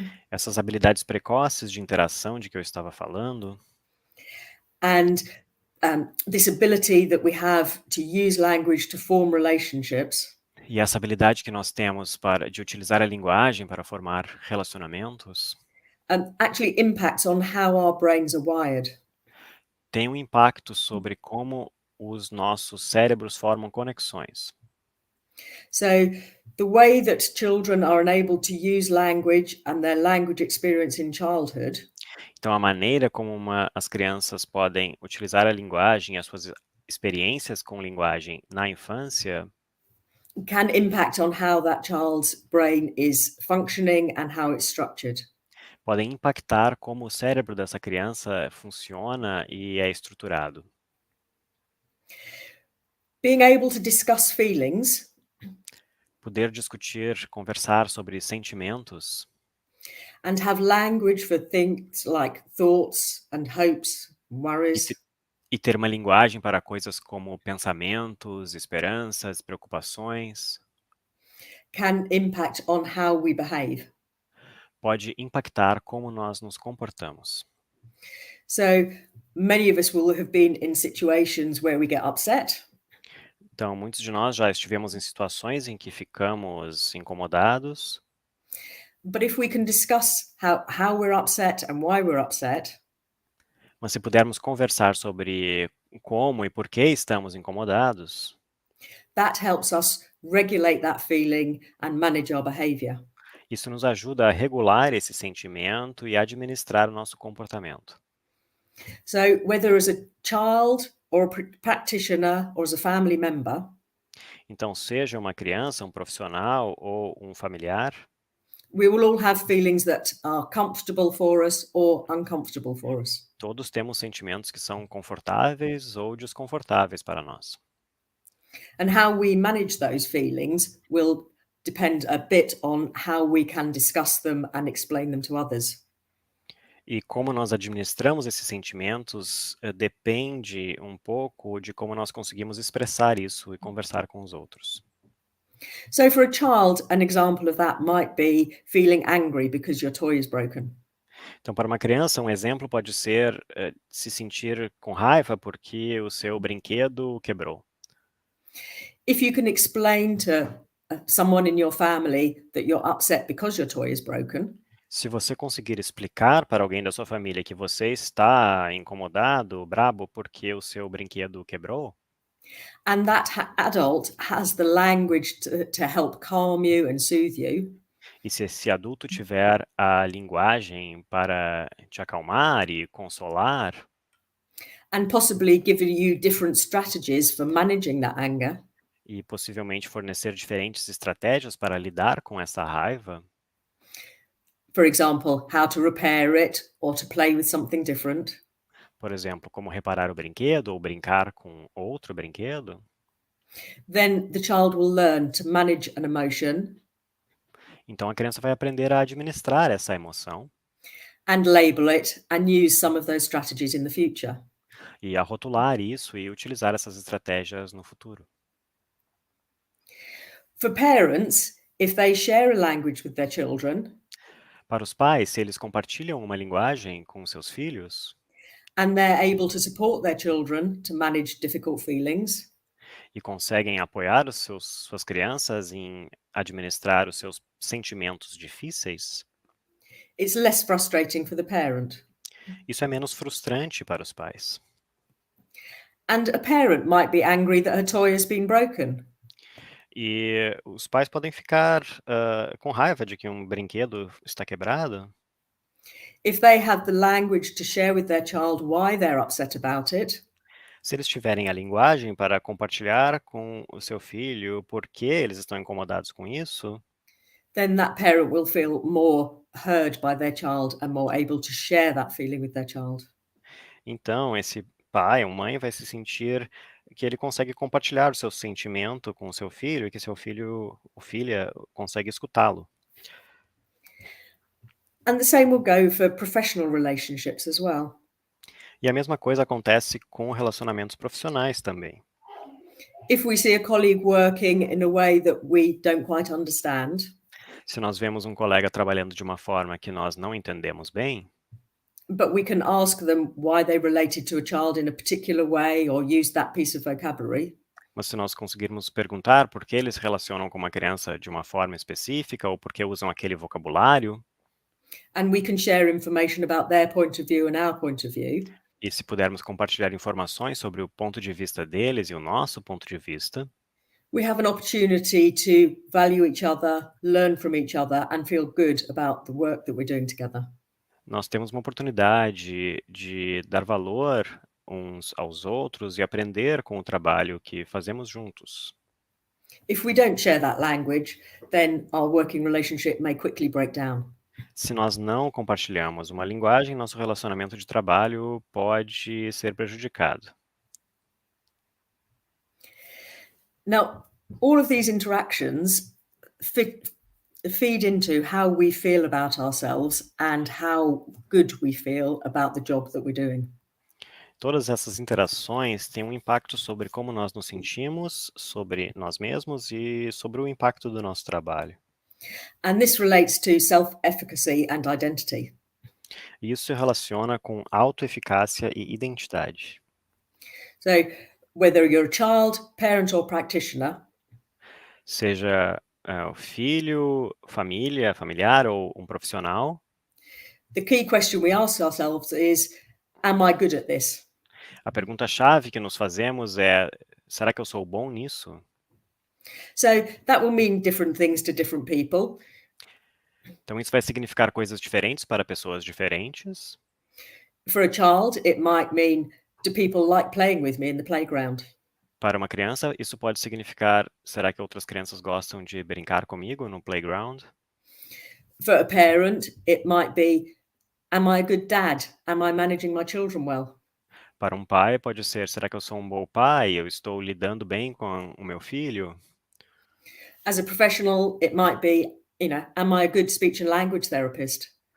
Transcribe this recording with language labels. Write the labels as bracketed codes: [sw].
[pt] essas habilidades precoces de interação de que eu estava falando, [en] and this ability that we have to use language to form relationships [pt] e essa habilidade que nós temos de utilizar a linguagem para formar relacionamentos, [en] actually impacts on how our brains are wired. [pt] tem um impacto sobre como os nossos cérebros formam conexões. [en] So the way that children are enabled to use language and their language experience in childhood [pt] Então, a maneira como as crianças podem utilizar a linguagem e as suas experiências com linguagem na infância [en] can impact on how that child's brain is functioning and how it's structured. [pt] podem impactar como o cérebro dessa criança funciona e é estruturado. [en] Being able to discuss feelings [pt] Poder discutir, conversar sobre sentimentos [en] and have language for things like thoughts and hopes, worries, [pt] e ter uma linguagem para coisas como pensamentos, esperanças, preocupações, [en] can impact on how we behave. [pt] pode impactar como nós nos comportamos. [en] So many of us will have been in situations where we get upset. [pt] Então, muitos de nós já estivemos em situações em que ficamos incomodados, [en] But if we can discuss how we're upset and why we're upset, [pt] mas se pudermos conversar sobre como e por que estamos incomodados, [en] that helps us regulate that feeling and manage our behavior. [pt] isso nos ajuda a regular esse sentimento e administrar o nosso comportamento. [en] So whether as a child or a practitioner or as a family member, [pt] Então, seja uma criança, um profissional ou um familiar, [en] we will all have feelings that are comfortable for us or uncomfortable for us. [pt] todos temos sentimentos que são confortáveis ou desconfortáveis para nós. [en] And how we manage those feelings will depend a bit on how we can discuss them and explain them to others. [pt] E como nós administramos esses sentimentos depende um pouco de como nós conseguimos expressar isso e conversar com os outros. [en] So for a child, an example of that might be feeling angry because your toy is broken. [pt] Então, para uma criança, um exemplo pode ser se sentir com raiva porque o seu brinquedo quebrou. [en] If you can explain to someone in your family that you're upset because your toy is broken, [pt] Se você conseguir explicar para alguém da sua família que você está incomodado, brabo porque o seu brinquedo quebrou, [en] and that adult has the language to help calm you and soothe you, [pt] e se esse adulto tiver a linguagem para te acalmar e consolar, [en] and possibly give you different strategies for managing that anger, [pt] e possivelmente fornecer diferentes estratégias para lidar com essa raiva, [en] for example, how to repair it or to play with something different, [pt] por exemplo, como reparar o brinquedo ou brincar com outro brinquedo, [en] then the child will learn to manage an emotion [pt] então a criança vai aprender a administrar essa emoção [en] and label it and use some of those strategies in the future. [pt] e a rotular isso e utilizar essas estratégias no futuro. [en] For parents, if they share a language with their children [pt] Para os pais, se eles compartilham uma linguagem com seus filhos [en] and they're able to support their children to manage difficult feelings, [pt] e conseguem apoiar suas crianças em administrar os seus sentimentos difíceis, [en] It's less frustrating for the parent. [pt] Isso é menos frustrante para os pais. [en] And a parent might be angry that her toy has been broken. [pt] E os pais podem ficar com raiva de que um brinquedo está quebrado. [en] If they have the language to share with their child why they're upset about it, [pt] Se eles tiverem a linguagem para compartilhar com o seu filho por que eles estão incomodados com isso, [en] then that parent will feel more heard by their child and more able to share that feeling with their child. [pt] então esse pai ou mãe vai se sentir que ele consegue compartilhar o seu sentimento com o seu filho e que seu filho ou filha consegue escutá-lo. [en] And the same will go for professional relationships as well. [pt] E a mesma coisa acontece com relacionamentos profissionais também. [en] If we see a colleague working in a way that we don't quite understand, [pt] Se nós vemos um colega trabalhando de uma forma que nós não entendemos bem, [en] but we can ask them why they related to a child in a particular way or used that piece of vocabulary, [pt] mas se nós conseguirmos perguntar por que eles se relacionam com uma criança de uma forma específica ou por que usam aquele vocabulário, [en] and we can share information about their point of view and our point of view, [pt] e se pudermos compartilhar informações sobre o ponto de vista deles e o nosso ponto de vista, [en] we have an opportunity to value each other, learn from each other, and feel good about the work that we're doing together. [pt] nós temos uma oportunidade de dar valor uns aos outros e aprender com o trabalho que fazemos juntos. [en] If we don't share that language, then our working relationship may quickly break down. [pt] Se nós não compartilhamos uma linguagem, nosso relacionamento de trabalho pode ser prejudicado. [en] Now, all of these interactions feed into how we feel about ourselves and how good we feel about the job that we're doing. [pt] Todas essas interações têm um impacto sobre como nós nos sentimos, sobre nós mesmos e sobre o impacto do nosso trabalho. [en] And this relates to self-efficacy and identity. [pt] E isso se relaciona com autoeficácia e identidade. [en] So, whether you're a child, parent, or practitioner, [pt] Seja o filho, família, familiar ou um profissional, [en] the key question we ask ourselves is, am I good at this? [pt] a pergunta-chave que nos fazemos é: será que eu sou bom nisso? [en] So that will mean different things to different people. [pt] Então, isso vai significar coisas diferentes para pessoas diferentes. [en] For a child, it might mean, do people like playing with me in the playground? [pt] Para uma criança, isso pode significar: será que outras crianças gostam de brincar comigo no playground? [en] For a parent, it might be, am I a good dad? Am I managing my children well? [pt] Para um pai, pode ser: será que eu sou um bom pai? Eu estou lidando bem com o meu filho? [en] As a professional, it might be, am I a good speech and language therapist?